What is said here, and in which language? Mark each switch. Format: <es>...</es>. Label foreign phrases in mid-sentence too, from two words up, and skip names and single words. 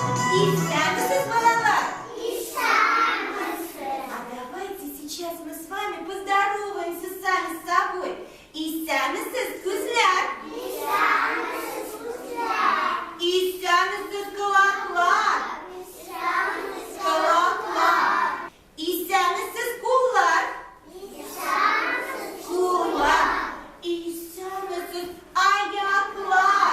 <tt>Исянысыз, балалар? Исянысыз.</tt> <ru>А давайте сейчас мы с вами поздороваемся сами с собой.</ru> <tt>Исянысыз, күзләр? Исянысыз, күзләр. Исянысыз, колаклар? Исянысыз, Колаклар. Исянысыз, куллар? Исянысыз, Куллар. Исянысыз, аяклар?</tt>